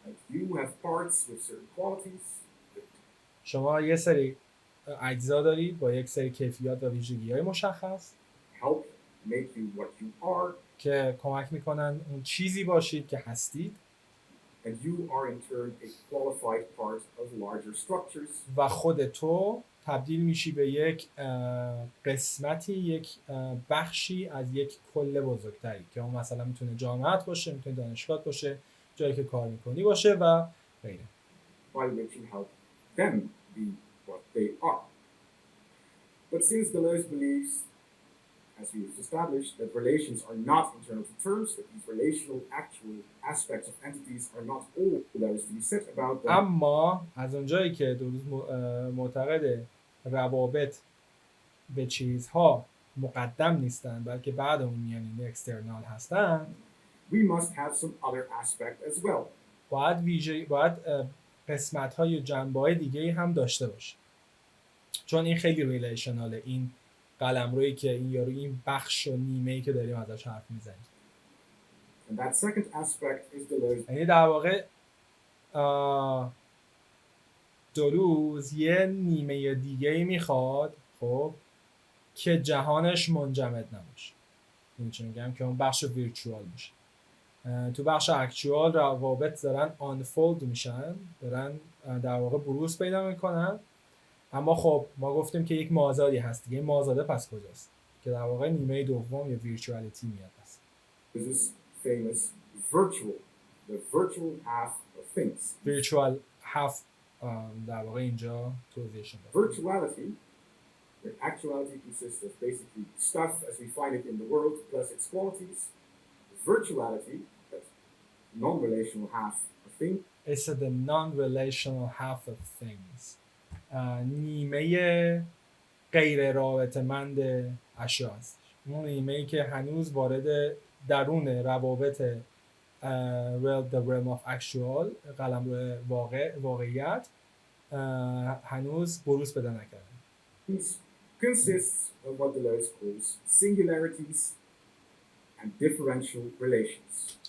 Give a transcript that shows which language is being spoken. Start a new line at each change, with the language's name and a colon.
English: You have parts with certain qualities.
Persian: شما یه سری اجزا دارید با یک سری کیفیات و ویژگی‌های مشخص
English: Help make you what you are.
Persian: که کمک میکنن اون چیزی باشید که هستید.
English: And you are in turn a qualified part of larger structures.
Persian: و خود تو تبدیل میشی به یک قسمتی، یک بخشی از یک کل بزرگتری که اون مثلا میتونه جامعت باشه، میتونه دانشگاه باشه، جایی که کار میکنی باشه و غیره.
English: By which you help them be what they are. But since Deleuze believes, as we've established, that relations are not internal to terms, that these relational actual aspects of entities are not all there is to be said about them.
Persian: اما از اونجایی که دلوز معتقد روابط به چیزها مقدم نیستن بلکه بعد اون میان، این اکسترنال هستن،
English: we must have some other aspect as well.
Persian: باید قسمت‌های یا جنبه‌های دیگه‌ای هم داشته باشه، چون این خیلی ریلیشناله، این قلمرویی که این یارو، این بخش و نیمه‌ای که داریم ازش حرف میزنیم.
English: And that second aspect is Deleuze.
Persian: یعنی در واقع دلوز یه نیمه دیگه‌ای میخواد، خب، که جهانش منجمد نباشه. این چون میگم که اون بخش ویرچوال باشه. تو بخش اکچوال روابط دارن آنفولد میشن، دارن در واقع بروز پیدا میکنن، اما خب ما گفتیم که یک مازادی هست دیگه. این مازاده پس کجاست؟ که در واقع نیمه دوم یا ویرچوالیتی میاد هست.
English: This is famous virtual, the virtual half of things.
Persian: ویرچوال هاف در واقع اینجا توضیحش میده.
English: Virtuality, the actuality consists of basically stuff as we find it in the world plus its qualities. Virtuality, that's non-relational half of things. It's the non-relational half of things.
Persian: نیمه غیر رابطه‌مند اشیا است. اون نیمه‌ای که هنوز وارد درون روابط
English: the realm of actual،
Persian: قلمرو واقعیت هنوز بروز پیدا نکرده.
English: Consists of what Deleuze calls singularities and differential relations.